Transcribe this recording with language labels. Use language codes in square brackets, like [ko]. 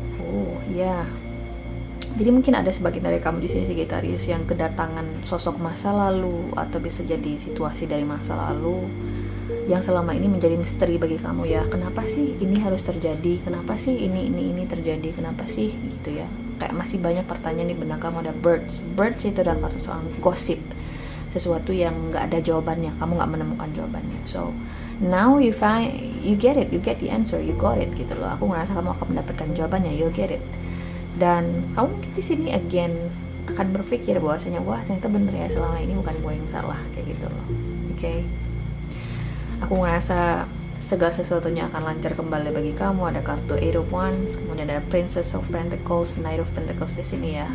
[id] Oh ya, jadi mungkin ada sebagian dari kamu di sini Sagittarius yang kedatangan sosok masa lalu, atau bisa jadi situasi dari masa lalu yang selama ini menjadi misteri bagi kamu ya. Kenapa sih ini harus terjadi? Kenapa sih ini terjadi? Kenapa sih gitu ya? Kayak masih banyak pertanyaan di benak kamu. Ada birds itu adalah soal gosip. sesuatu yang nggak ada jawabannya, kamu nggak menemukan jawabannya. [en] So now you get it, you get the answer, you got it gitu loh. [id] Aku ngerasa kamu akan mendapatkan jawabannya, [en] you get it. [id] Dan kamu mungkin di sini again akan berpikir bahwasanya wah ternyata bener ya, selama ini bukan gue yang salah kayak gitu loh. Oke. Aku ngerasa segala sesuatunya akan lancar kembali bagi kamu. Ada kartu Eight of Wands, kemudian ada Princess of Pentacles, Knight of Pentacles di sini ya.